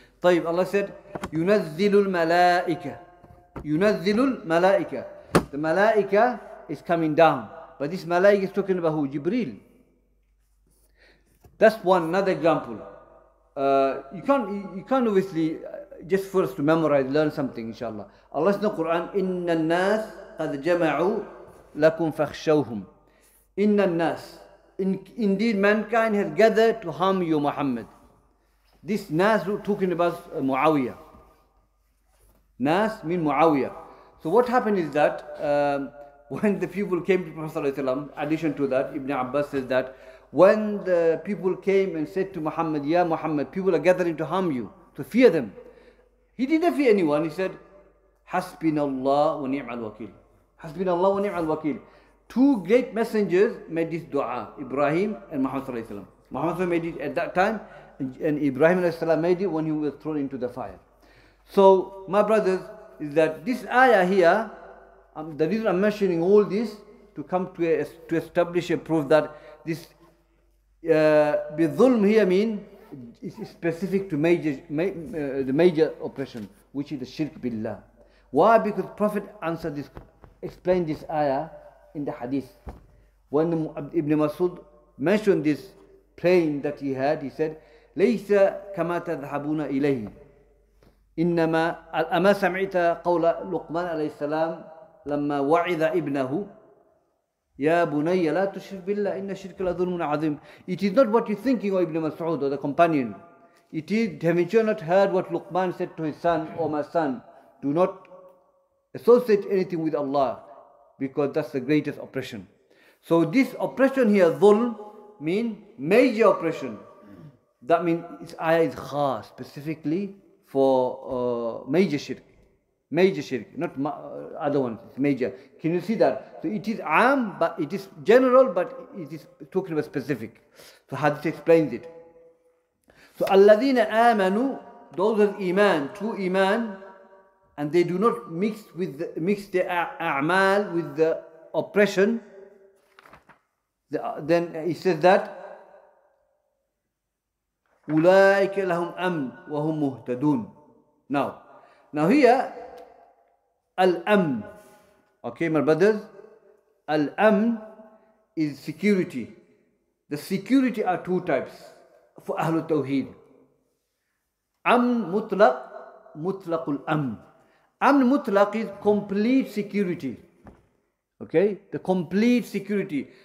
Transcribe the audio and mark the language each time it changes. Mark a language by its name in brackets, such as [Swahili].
[Arabic] طيب, [English] Allah said, [Arabic] يُنَزِّلُ الْمَلَائِكَةِ. يُنَزِّلُ الْمَلَائِكَةِ. [English] The Malaika is coming down. But this Malaika is talking about who? Jibreel. That's one, another example. You can't obviously, just for us to memorize, learn something, inshallah. Allah says in the Quran, [Arabic] إِنَّ النَّاسِ قَدْ جَمَعُوا لَكُمْ فَخْشَوْهُمْ. إِنَّ النَّاسِ. [English] Indeed, mankind has gathered to harm you, Muhammad. This Nas talking about Muawiyah. Nas mean Muawiyah. So what happened is that when the people came to Prophet ﷺ, addition to that, Ibn Abbas says that When the people came and said to Muhammad, Ya Muhammad, people are gathering to harm you, to fear them. He didn't fear anyone. He said, Hasbinallah wa ni'mal wakil. Hasbinallah wa ni'mal wakil. Two great messengers made this dua, Ibrahim and Muhammad sallallahu alaihi wasallam. Muhammad made it at that time, and Ibrahim alayhi salam made it when he was thrown into the fire. So, my brothers, is that this ayah here, the reason I'm mentioning all this, to come to establish a proof that this bidhulm here mean is specific to the major oppression, which is the shirk billah. Why? Because Prophet answered this, explained this ayah in the hadith. When Ibn Masud mentioned this praying that he had, he said, [Arabic] لَيْسَ كَمَا تَذْهَبُونَ إِلَيْهِ إنما أما سمعت قول لقمان عليه السلام لما وعظ ابنه يا بني لا تشرك بالله إن الشرك لظلم عظيم. [English] It is not what you're thinking, O Ibn Mas'ud or the companion. It is, haven't you not heard what Luqman said to his son, O my son, do not associate anything with Allah, because that's the greatest oppression. So this oppression here, dhulm, mean major oppression. That means this ayah is khas, specifically for major shirk, not other ones. It's major. Can you see that? So it is am, but it is general, but it is talking about specific. So Hadith explains it. So alladhina amanu, those of iman, true iman, and they do not mix their a'mal with the oppression. Then he says that [Arabic] أولئك لهم أمن وهم مهتدون. [English] Now here, al-amn. Okay, my brothers, al-amn is security. The security are two types for Ahlul Tawheed. Amn mutlaq, mutlaqul amn. Amn mutlaq is complete security. Okay, the complete security.